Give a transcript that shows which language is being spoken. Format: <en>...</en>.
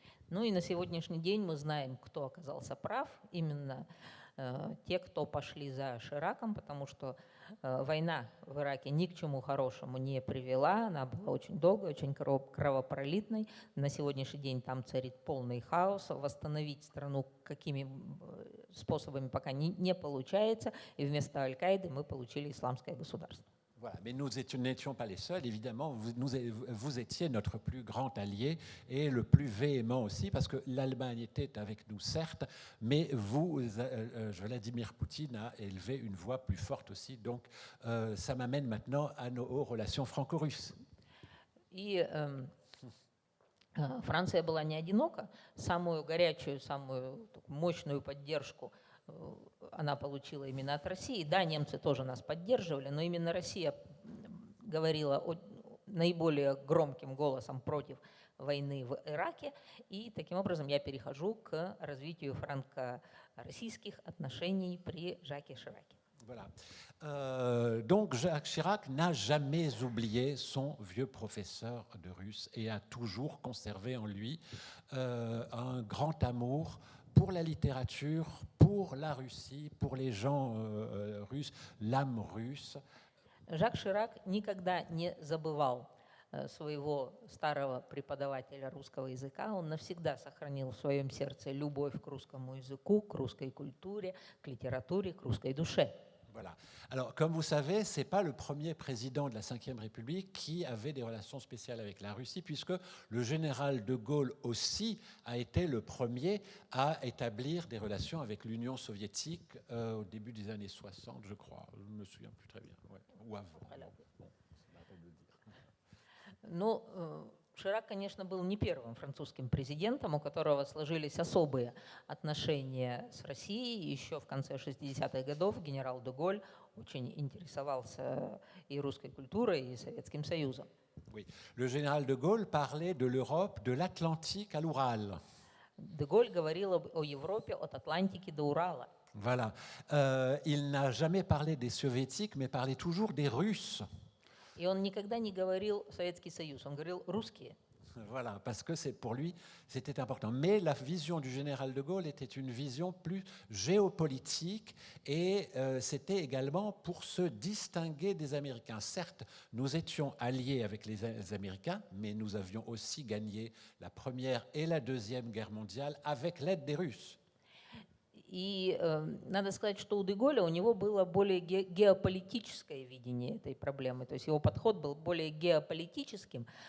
<ru>Ну и на сегодняшний день мы знаем, кто оказался прав, именно те, кто пошли за Шираком, потому что война в Ираке ни к чему хорошему не привела, она была очень долгой, очень кровопролитной. На сегодняшний день там царит полный хаос, восстановить страну какими способами пока не получается, и вместо Аль-Каиды мы получили исламское государство.</ru> <fr>Voilà, mais nous n'étions pas les seuls, évidemment, vous étiez notre plus grand allié et le plus véhément aussi, parce que l'Allemagne était avec nous, certes, mais vous, Vladimir Poutine a élevé une voix plus forte aussi, donc ça m'amène maintenant à nos relations franco-russes.</fr> <ru>И Франция была не одинока, самую горячую, самую мощную поддержку она получила именно от России. Да, немцы тоже нас поддерживали, но именно Россия говорила наиболее громким голосом против войны в Ираке. И таким образом я перехожу к развитию франко-российских отношений при Жаке Шираке.</ru> <fr>Voilà. Donc Jacques Chirac n'a jamais oublié son vieux professeur de russe et a toujours conservé en lui un grand amour pour la littérature, pour la Russie, pour les gens russes, l'âme russe.</fr> <ru>Жак Ширак никогда не забывал своего старого преподавателя русского языка. Он навсегда сохранил в своем сердце любовь к русскому языку, к русской культуре, к литературе, к русской душе.</ru> <fr>Voilà. Alors, comme vous savez, ce n'est pas le premier président de la Ve République qui avait des relations spéciales avec la Russie, puisque le général de Gaulle aussi a été le premier à établir des relations avec l'Union soviétique au début des années 60, je crois. Je ne me souviens plus très bien. Ouais. Ou avant. Voilà. Bon, c'est pas la peine de le dire.</fr> <ru>Ну, Ширак, конечно, был не первым французским президентом, у которого сложились особые отношения с Россией. Еще в конце 60-х годов генерал де Голль очень интересовался и русской культурой, и Советским Союзом.</ru> <fr>Oui. Le général de Gaulle parlait de l'Europe de l'Atlantique à l'Oural.</fr> <ru>Де Голль говорил о Европе от Атлантики до Урала.</ru> <fr>Voilà. Il n'a jamais parlé des soviétiques, mais parlait toujours des Russes.</fr> <ru>И он никогда не говорил Советский Союз, он говорил русские.</ru> <fr>Voilà, parce que pour lui, c'était important. Mais la vision du général de Gaulle était une vision plus géopolitique et c'était également pour se distinguer des Américains. Certes, nous étions alliés avec les Américains, mais nous avions aussi gagné la Première et la Deuxième Guerre mondiale avec l'aide des Russes.</fr> <ru>И надо сказать, что у де Голля у него было более геополитическое видение этой проблемы, то есть его подход был более геополитическим.</ru>